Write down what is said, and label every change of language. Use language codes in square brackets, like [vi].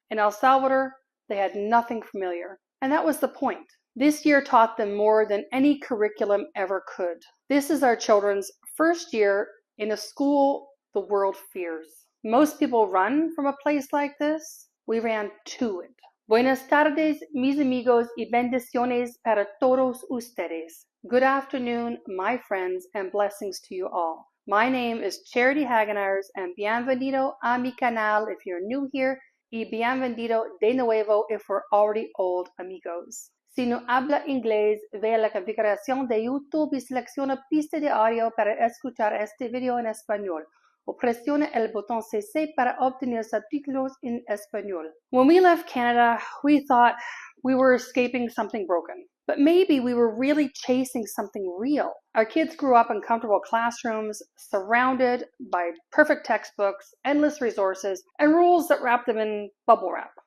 [en] In El Salvador, they had nothing familiar. And that was the point. This year taught them more than any curriculum ever could. This is our children's first year in a school the world fears. Most people run from a place like this. We ran to it. [es] Buenas tardes, mis amigos, y bendiciones para todos ustedes. [en] Good afternoon, my friends, and blessings to you all. My name is Charity Hagenars, and [es] bienvenido a mi canal [en] if you're new here, [es] y bienvenido de nuevo [en] if we're already old amigos. [es] Si no habla inglés, ve a la configuración de YouTube y selecciona pista de audio para escuchar este video en español, o presione el botón CC para obtener subtítulos en español. [en] When we left Canada, we thought we were escaping something broken. But maybe we were really chasing something real. Our kids grew up in comfortable classrooms, surrounded by perfect textbooks, endless resources, and rules that wrap them in bubble wrap.